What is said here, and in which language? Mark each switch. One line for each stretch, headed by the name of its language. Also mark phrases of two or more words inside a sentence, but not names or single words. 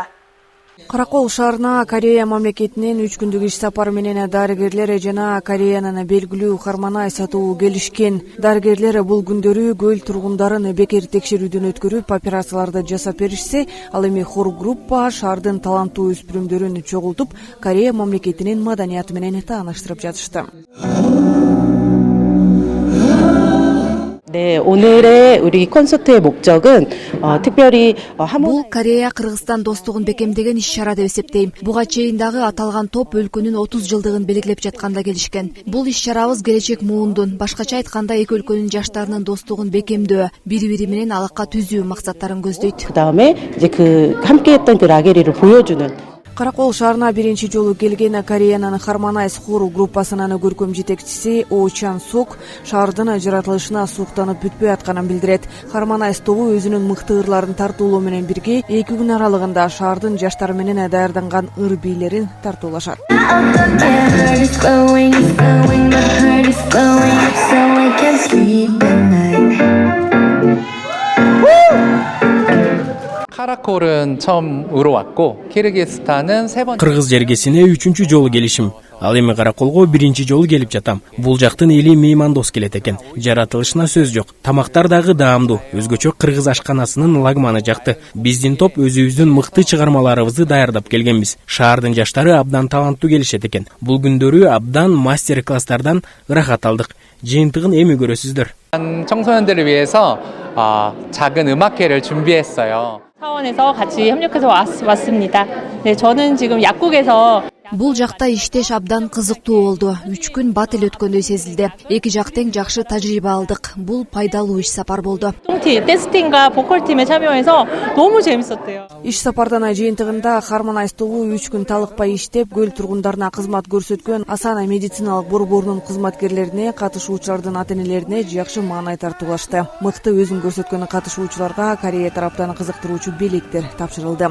Kyrgyz: Каракол шаарына Корея мамлекетинен 3 күндүк иш сапары менен дарыгерлер жана Кореянын белгилүү Харманай сатуу келишкен. Дарыгерлер бул күндөрү көл тургундарын бекер текшерүүдөн өткөрүп, операцияларды жасап беришсе, ал эми хор группа шаардын таланттуу өспүрүмдөрүн чогултуп, Корея мамлекетинин маданияты менен тааныштырып жатышты.
Korean: 네, 오늘의 우리 콘서트의 목적은 특별히
Kyrgyz: Бул Корея Кыргызстан достугун бекемдеген иш-чара деп эсептейм. Буга чейин дагы аталган топ өлкөнүн 30 жылдыгын белгилеп жатканда келишкен. Бул иш-чарабыз келечек муундун, башкача айтканда эки өлкөнүн жаштарынын достугун бекемдөө, бири-бири менен алака түзүү максаттарын көздөйт.
Korean: 그다음에 이제 그 함께했던 그 라게리를 보여주는
Kyrgyz: Каракол шаарына биринчи жолу келген Кореянын Харманай хору группасынын көркөм жетекчиси О Чан Сок шаардын жаратылышына суктанып бүтпөй атканын билдирет. Харманай тобу өзүнүн мыкты ырларын тартуулоо менен бирге 2 күн аралыгында шаардын жаштары менен даярданган ыр бийлерин тартуулашат.
Korean: 카라콜은 처음으로 왔고 키르기스탄은 세 번.
Kyrgyz: Кыргыз жергесине 3-чү жолу келишим. Ал эми Караколго биринчи жолу келип жатам. Бул жактын эли меймандос келет экен. Жаратылышына сөз жок. Тамактар дагы даамдуу. Өзгөчө кыргыз ашканасынын лагманы жакты. Биздин топ өзүбүздүн мыкты чыгармаларыбызды даярдап келгенбиз. Шаардын жаштары абдан таланттуу келишет экен. Бул күндөрү абдан мастер-класстардан ырахат алдык. Жыйынтыгын эми көрөсүздөр.
Korean: 청소년들을 위해서 작은 음악회를 준비했어요. 사원에서 같이 협력해서 왔습니다. 네, 저는 지금 약국에서
Kyrgyz: Бул жакта иштеш абдан кызыктуу болду. 3 күн бат эле өткөндөй сезилди. Эки жак тең жакшы тажрыйба алдык. Бул пайдалуу иш сапар болду.
Korean: 댄스팀과 보컬팀에 참여해서 너무 재밌었대요.
Kyrgyz: иш сапардан жыйынтыгында Хармонайз тобу 3 күн талыкпай иштеп, көл тургундарына кызмат көрсөткөн Асана медициналык борборунун кызматкерлерине, катышуучулардын ата-энелерине жакшы маанай тартуулашты. Мыкты өзүн көрсөткөн катышуучуларга Корея тараптан кызыктыруучу белектер тапшырылды.